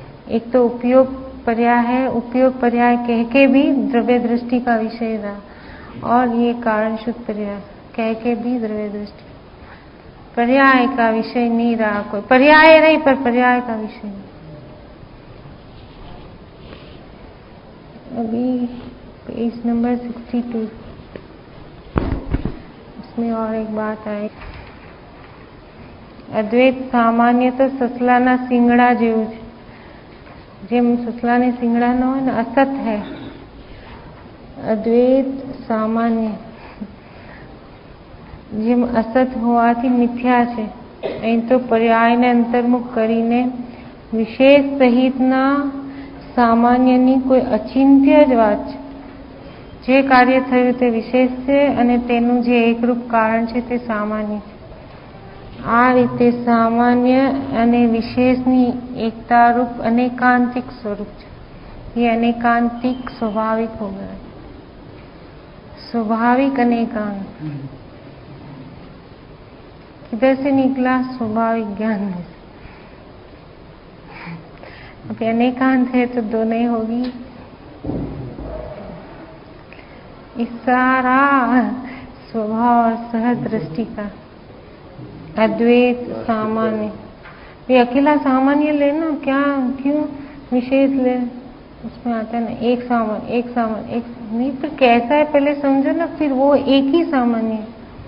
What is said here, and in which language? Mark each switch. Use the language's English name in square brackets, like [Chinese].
[Hindi] एक तो उपयोग पर्याय है, उपयोग पर्याय कह के भी द्रव्य दृष्टि का विषय रहा, और ये कारण शुद्ध पर्याय कह के भी द्रव्य दृष्टि, पर्याय का विषय नहीं रहा, कोई पर्याय रही पर पर्याय का विषय नहीं। अभी पेज नंबर 62, इसमें और एक बात आई, अद्वैत सामान्य तो [Gujarati] ससलाना सिंगड़ा जेवुं छे, જેમ સસલાને સિંગડા ન હોય ને, [Hindi] असत है, अद्वैत सामान्य [Gujarati] જેમ असत હોવાથી મિથ્યા છે, અહીં તો પર્યાયને અંતર્મુખ કરીને વિશેષ સહિતના સામાન્યની કોઈ અચિંત્ય જ વાત છે। જે કાર્ય થયું તે વિશેષ છે અને તેનું જે એકરૂપ કારણ છે તે સામાન્ય છે। આ રીતે સામાન્ય અને વિશેષની એકતા [Hindi] रूप अनेकांतिक स्वरूप है। ये अनेकांतिक स्वाभाविक हो गया, स्वाभाविक अनेकांत किधर से निकला, स्वाभाविक ज्ञान में। अब अनेकांत है तो दो नहीं होगी, इस सारा स्वभाव और सहज दृष्टि का अद्वैत सामान्य, ये अकेला सामान्य लेना क्या, क्यों विशेष ले, उसमें आता है ना एक सामान्य, एक सामान्य, एक नहीं, पर कैसा है पहले समझो ना, फिर वो एक ही सामान्य है।